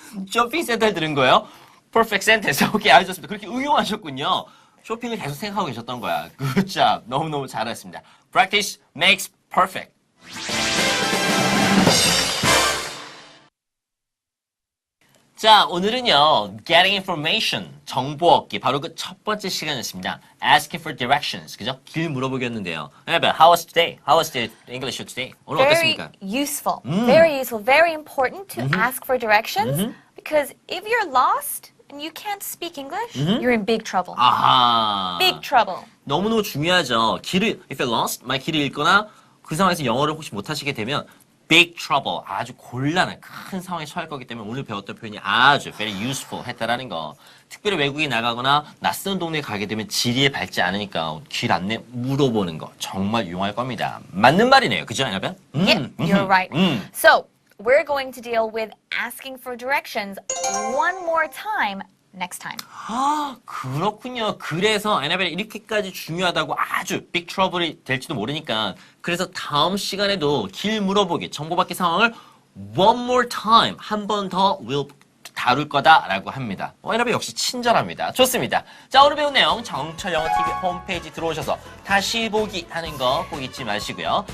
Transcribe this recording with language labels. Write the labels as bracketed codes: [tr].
[ko] 쇼핑센터를 들은 거예요? [en] Perfect sentence. [ko] 오케이, 아주 좋습니다. 그렇게 응용하셨군요. 쇼핑을 계속 생각하고 계셨던 거야. [en] Good job. [ko] 너무너무 잘했습니다. [en] Practice makes perfect. [ko] 자, 오늘은요, [en] getting information, [ko] 정보 얻기, 바로 그 첫 번째 시간이었습니다. [en] Asking for directions, [ko] 그죠? 길 물어보겠는데요. [en] How was today? How was the English today? [ko] 오늘 [en] Very [ko] 어땠습니까? [en] useful. Very useful. Very important to ask for directions because if you're lost and you can't speak English, you're in big trouble. [ko] 아하. [en] Big trouble. [ko] 너무너무 중요하죠. [en] if you're lost, [ko] 만약 길을 잃거나 그 상황에서 영어를 혹시 못하시게 되면 big trouble, 아주 곤란한 큰 상황에 처할 거기 때문에 오늘 배웠던 표현이 아주 [en] very useful [ko] 했다라는 거. 특별히 외국에 나가거나 낯선 동네에 가게 되면 지리에 밟지 않으니까 길 안내 물어보는 거 정말 유용할 겁니다. 맞는 말이네요. 그죠, 에나벨? [en] Yep, you're right. So, we're going to deal with asking for directions one more time next time. [ko] 아, 그렇군요. 그래서 에나벨이 이렇게까지 중요하다고 아주 빅 트러블이 될지도 모르니까 그래서 다음 시간에도 길 물어보기, 정보받기 상황을 [en] one more time, [ko] 한 번 더 will 다룰 거다라고 합니다. 에나벨 역시 친절합니다. 좋습니다. 자, 오늘 배운 내용 정철 영어 TV 홈페이지 들어오셔서 다시 보기 하는 거 꼭 잊지 마시고요.